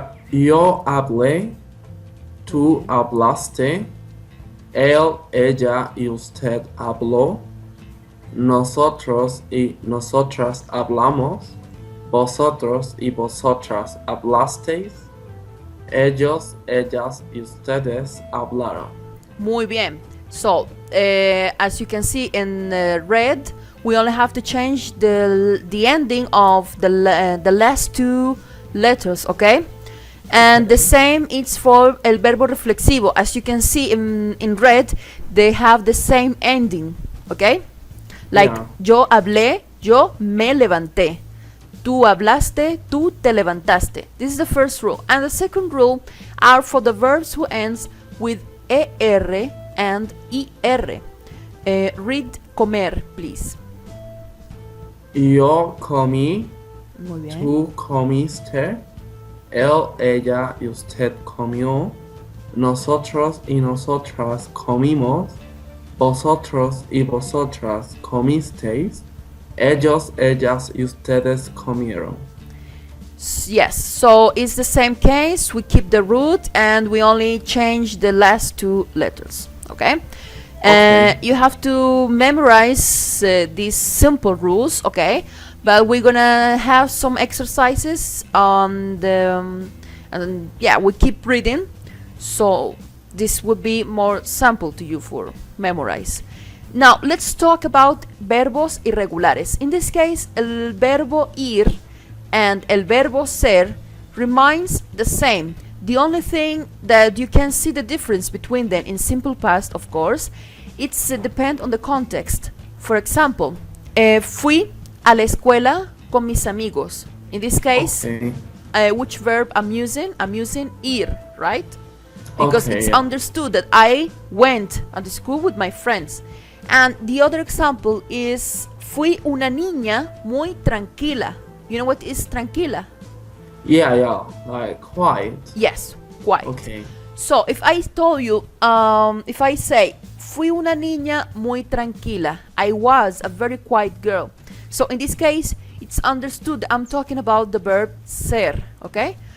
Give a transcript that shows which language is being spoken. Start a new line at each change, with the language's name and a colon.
Spanish: Yo hablé, tú hablaste, él, ella y usted habló. Nosotros y nosotras hablamos, vosotros y vosotras hablasteis, ellos, ellas y ustedes hablaron. Muy bien.
English: So, as you can see in red, we only have to change the ending of the last two letters, okay? And the same is for
Spanish: el verbo reflexivo.
English: As you can see in red, they have the same ending. Okay? Like, Yeah.
Spanish: yo hablé, yo me levanté. Tú hablaste, tú te levantaste.
English: This is the first rule. And the second rule are for the verbs who ends with er and ir. Read comer, please.
Spanish: Yo comí, Muy bien. tú comiste, él, ella y usted comió, nosotros y nosotras comimos, vosotros y vosotras comisteis, ellos, ellas y ustedes comieron.
English: Yes, so it's the same case. We keep the root and we only change the last two letters. Okay? Okay. You have to memorize these simple rules, okay? But we're gonna have some exercises on the and yeah, we keep reading, so this would be more sample to you for memorize. Now let's talk about
Spanish: verbos irregulares.
English: In this case,
Spanish: el verbo ir
English: and
Spanish: el verbo ser
English: remains the same. The only thing that you can see the difference between them in simple past, of course, it's depend on the context. For example,
Spanish: fui a la escuela con mis amigos.
English: In this case, Okay. which verb I'm using? I'm using ir, right? Because Okay, it's yeah. understood that I went at the school with my friends. And the other example is
Spanish: fui una niña muy tranquila.
English: You know what is tranquila? Yeah, like quiet. Yes, quiet. Okay. So if I told you, if I say
Spanish: fui una niña muy tranquila,
English: I was a very quiet girl. So in this case, it's understood I'm talking about the verb ser, okay?